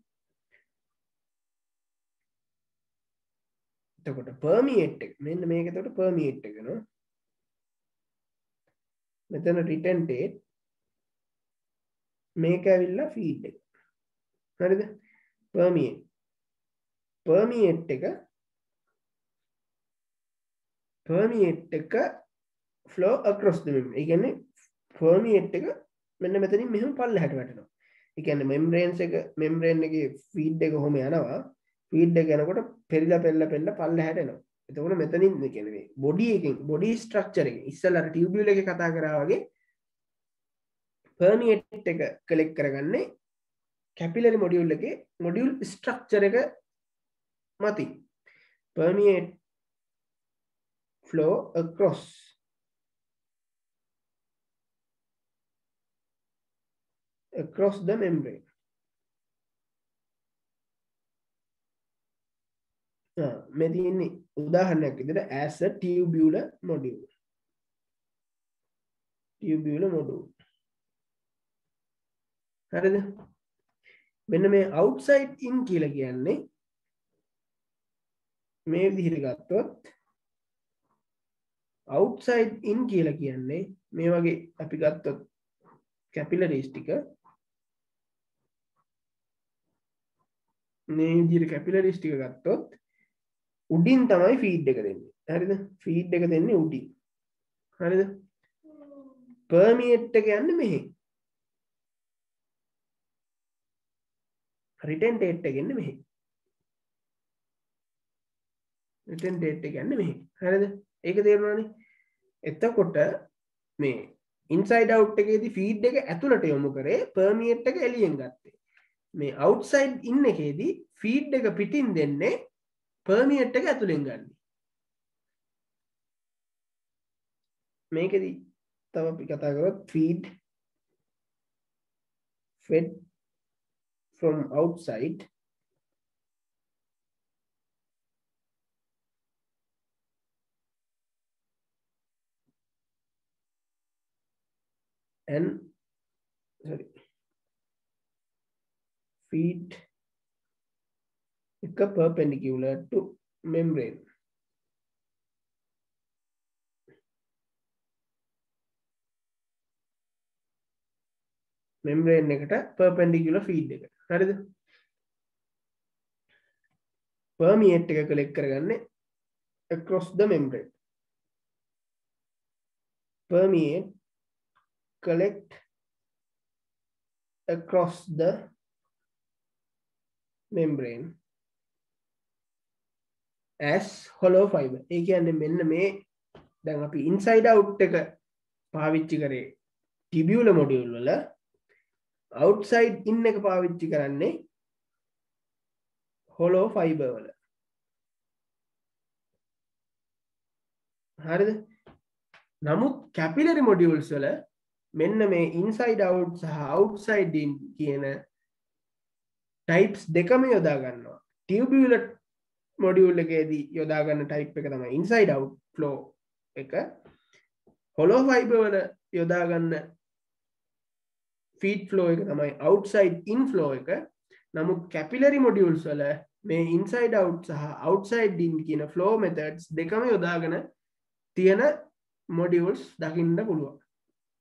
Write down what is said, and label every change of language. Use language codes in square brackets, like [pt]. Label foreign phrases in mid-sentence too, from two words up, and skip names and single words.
[si] එතකොට පර්මියේට් එක මෙන්න මේක එතකොට පර්මියේට් එක නෝ. මෙතන රිටෙන්ටේට් මේක ඇවිල්ලා ෆීඩ් එක. හරිද? පර්මියේට් එක [en] flow across the membrane. [si] ඒ කියන්නේ permeate එක මෙන්න මෙතනින් මෙහෙම පල්ලෙහාට වැටෙනවා. ඒ කියන්නේ membrane එකේ feed එක කොහොම යනවා. feed එක යනකොට පෙරිලා පල්ලෙහාට එනවා. එතකොට මෙතනින් මේ කියන්නේ මේ [en] body structure [si] එකේ ඉස්සෙල්ලා tubule එකේ කතා කරා වගේ permeate එක collect කරගන්නේ [en] capillary module [si] එකේ [en] module structure [si] එක මතින්. [en] permeate flow across the membrane. [si] මේ තියෙන්නේ උදාහරණයක් විදිහට [en] as a tubular module. [si] හරිද? මෙන්න මේ [en] outside in [si] කියලා කියන්නේ මේ විදිහට ගත්තොත් [en] outside in [si] කියලා කියන්නේ මේ වගේ අපි ගත්තොත් capillaries ටික මේ විදිහට capillaries ටික ගත්තොත් උඩින් තමයි feed එක දෙන්නේ. හරිද? feed එක දෙන්නේ උඩින්. හරිද? permeate එක යන්නේ මෙහෙ. retentate එක යන්නේ මෙහෙ. හරිද? ඒක තේරුණානේ? එතකොට මේ [en] inside out [si] එකේදී feed එක ඇතුළට යොමු කරේ permeate එක එළියෙන් ගත්තේ. මේ [en] outside in [si] එකේදී feed එක පිටින් දෙන්නේ permeate එක ඇතුළෙන් ගන්න. මේකෙදී තව අපි කතා කරොත් [en] fed from outside and feed [si] එක [en] perpendicular to membrane. [si] membrane එකට [en] perpendicular feed [si] එක. හරිද? permeate එක collect කරගන්නේ [en] across the membrane. permeate collect across the membrane as hollow fiber. [si] ඒ කියන්නේ මෙන්න මේ දැන් අපි [en] inside out [si] එක පාවිච්චි කරේ [en] tubular module [si] වල [en] outside in [si] එක පාවිච්චි කරන්නේ [en] hollow fiber [si] වල. හරිද? නමුත් [en] capillary modules [si] වල මෙන්න මේ [en] inside out [si] සහ [en] outside in [si] කියන types දෙකම යොදා ගන්නවා. [en] tubular module [si] එකේදී යොදා ගන්න type එක තමයි [en] inside out flow [si] එක. [en] hollow fiber [si] වල යොදා ගන්න [en] feed flow [si] එක තමයි [en] outside in flow [si] එක. නමුත් [en] capillary modules [si] වල මේ [en] inside out [si] සහ [en] outside in [si] කියන [en] flow methods [si] දෙකම යොදාගෙන තියෙන modules දකින්න පුළුවන්.